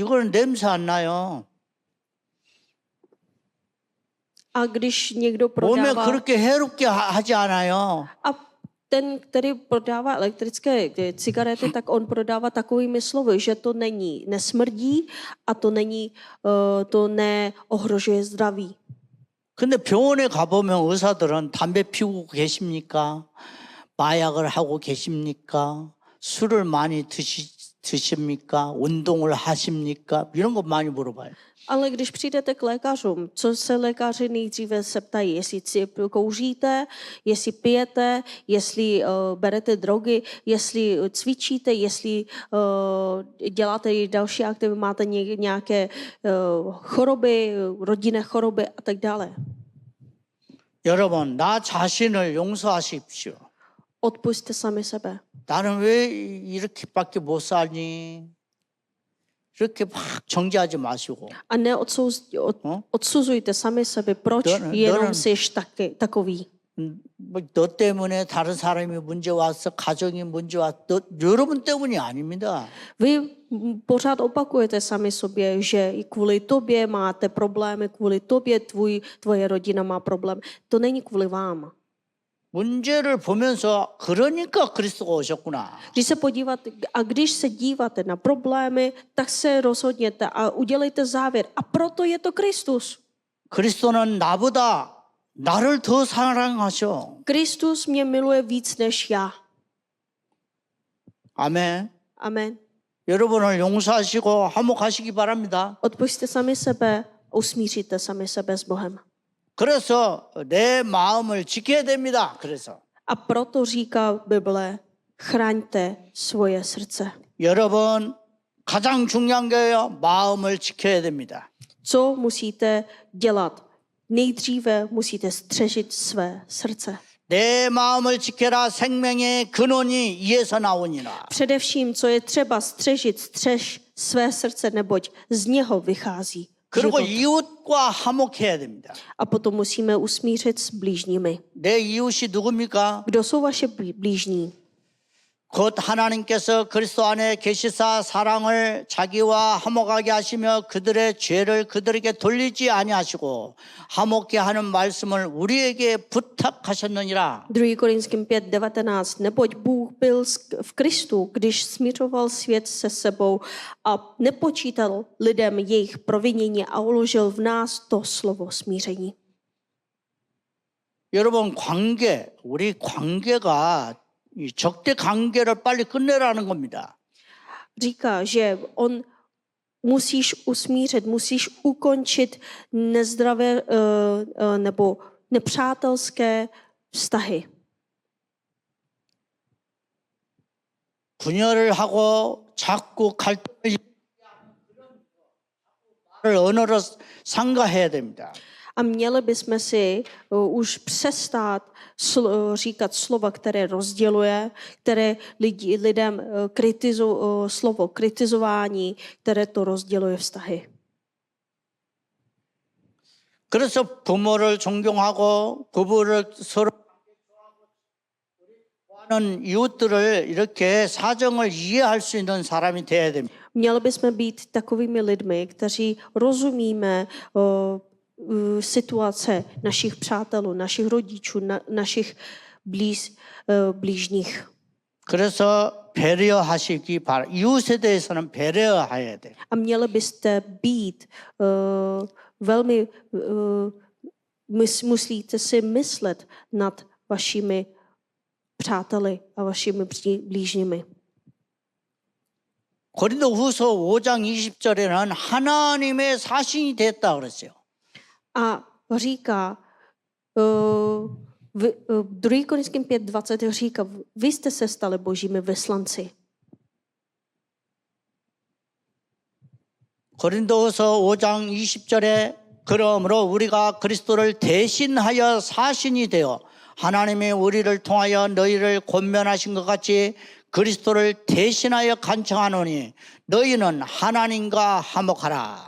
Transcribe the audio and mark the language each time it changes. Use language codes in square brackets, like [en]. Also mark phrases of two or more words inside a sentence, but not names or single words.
[ko] 이거는 냄새 안 나요. [cs] A když někdo [ko] 몸에 [cs] prodává, [ko] 그렇게 해롭게 하지 않아요. [cs] a ten, který prodává elektrické cigarety, tak on prodává takovými slovy, že to není, nesmrdí a to neohrožuje zdraví. [ko] 근데 병원에 가보면 의사들은 담배 피우고 계십니까? 마약을 하고 계십니까? 술을 많이 드십니까? 운동을 하십니까? 이런 거 많이 물어봐요. [cs] Ale když přijdete k lékařům, co se lékaři nejdříve se ptají, jestli kouříte, jestli pijete, jestli berete drogy, jestli cvičíte, jestli děláte i další aktivity, máte nějaké choroby, rodinné choroby a tak dále. [ko] 여러분, 나 자신을 용서하십시오. [cs] Odpusťte sami sebe. [ko] 나는 왜 이렇게밖에 못 살니? 이렇게 막 정죄하지 마시고. [cs] A neodsuzujte sami sebe, proč jenom jsi takový. [ko] 너 때문에 다른 사람이 문제 왔어, 가정이 문제 왔어. 여러분 때문이 아닙니다. [cs] Vy pořád opakujete sami sobě, že i kvůli tobě máte problémy, kvůli tobě tvoje rodina má problém. To není kvůli vám. [ko] 문제를 보면서 그러니까 그리스도가 오셨구나. [cs] Když se díváte na problémy, tak se rozhodněte a udělejte závěr. A proto je to Kristus. [ko] 그리스도는 나보다 나를 더 사랑하셔. [cs] Kristus mě miluje víc než já. [ko] 아멘. [cs] Amen. [ko] 여러분을 용서하시고 화목하시기 바랍니다. [cs] Odpusťte sami sebe, usmíříte sami sebe s Bohem. [ko] 그래서 내 마음을 지켜야 됩니다. 그래서 [cs] A proto říká Bible, chraňte svoje srdce. [ko] 여러분 가장 중요한 게요. 마음을 지켜야 됩니다. [cs] Co musíte dělat? Nejdříve musíte střežit své srdce. [ko] 내 마음을 지켜라 생명의 근원이 이에서 나오니라. [cs] Především, co je třeba střežit, střež své srdce, neboť z něho vychází [ko] 그리고 [cs] život. [ko] 이웃과 화목해야 됩니다. [cs] A potom musíme usmířit s blížními. [ko] 내 이웃이 누굽니까? [cs] Kdo jsou vaše blížní? [ko] 곧 하나님께서 그리스도 안에 계시사 사랑을 자기와 화목하게 하시며 그들의 죄를 그들에게 돌리지 아니하시고 화목케 하는 말씀을 우리에게 부탁하셨느니라. [cs] 2. Korinským 5:19. Neboť Bůh byl v Kristu, když smířoval svět se sebou a nepočítal lidem jejich provinění a uložil v nás to slovo smíření. [ko] 여러분 우리 관계가 이 적대 관계를 빨리 끝내라는 겁니다. [cs] Říká, že on musíš usmířit, musíš ukončit nezdravé nebo nepřátelské vztahy. [ko] 분열을 하고 자꾸 갈등을 말을 언어로 상가해야 됩니다. [cs] A měli bychom si už přestat říkat slova, které rozděluje, které lidem slovo kritizování, které to rozděluje vztahy. [ko] 그래서 부모를 존경하고 부부를 서로 좋아하는 이웃들을 이렇게 사정을 이해할 수 있는 사람이 돼야 됩니다. [cs] Měli bychom být takovými lidmi, kteří rozumíme situace našich přátelů, našich rodičů, našich blížních. [ko] 그래서 배려하시기 바랍니다. 이웃에 대해서는 배려해야 돼. [cs] A měli byste být velmi, musíte si myslet nad vašimi přáteli a vašimi blížními. [ko] 고린도후서 5장 20절에는 하나님의 사신이 됐다 그랬어요. [cs] A říká, 2. Korinským 5:20 říká, vy jste se stali božími vyslanci. [ko] 고린도후서 5장 20절에 그러므로 우리가 그리스도를 대신하여 사신이 되어 하나님이 우리를 통하여 너희를 권면하신 것 같이 그리스도를 대신하여 간청하노니 너희는 하나님과 화목하라.